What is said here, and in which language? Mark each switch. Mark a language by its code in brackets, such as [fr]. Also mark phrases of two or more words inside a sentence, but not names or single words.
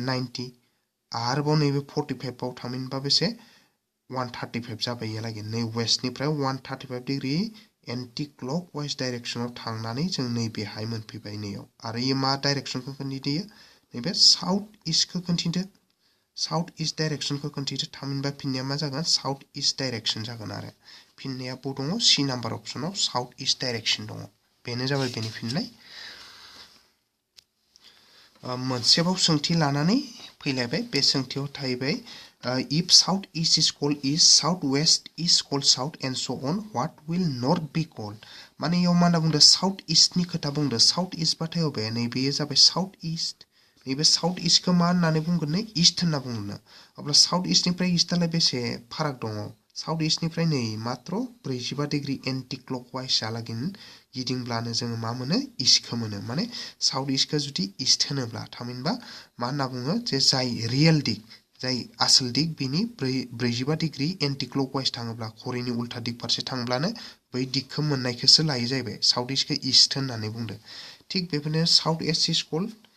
[brx] 90 आरोबाव नैबे 45 आव थामहिनबा बेसे 135 जाबाय या लागोन नै वेस्टनिफ्राय 135 डिग्री [en] anti clockwise direction [brx] थांनानै जों नैबेहाय मोनफैबाय नैयाव आरो इयो मा डाइरेक्शनखौ खोन्थियो नैबे [en] south east [brx] खोन्थिदो [en] south east direction [brx] खोन्थिदो थामहिनबा फिननाया मा जागोन [en] south east direction [brx] जागोन आरो फिननाया बो दङ [en] C number option south east direction [brx] दङ बेनो जाबाय बेनि फिननाय मोनसेबाव सोंथि लानानै फैलायबाय बे सोंथियाव थाहैबाय [en] if south east is called east south west is called south and so on what will north be called [brx] माने याव मा होनना बुंदों [en] south east [brx] खोथा बुंदों [en] south east [brx] बाथाय अबे नैबेयो जाबाय [en] south east [brx] नैबे [en] south east [brx] मा होननानै बुंगोन नै ईस्ट होनना बुङोनो अब्ला [en] south east [brx] ईस्टआलाय बेसे फाराग दङ [en] south east [brx] नै मात्र [en] 45 degree anti clockwise [brx] आलागै गिदिंब्लानो जोङो मा मोनो ईस्टखौ मोनो माने [en] south east [brx] जुदि ईस्ट होनोब्ला थामहिनबा मा होनना बुङो जे जाय रियेल दिग जाय आसल दिग बिनि [en] 45 degree anti clockwise [brx] थाङोब्ला घड़ीनि उल्था दिग फारसे थांब्लानो बै दिगखौ मोननायखौसो लायो जाहैबाय [en] south east [brx] ईस्ट होननानै बुंदों थिग बेबायदिनो [en] south east is called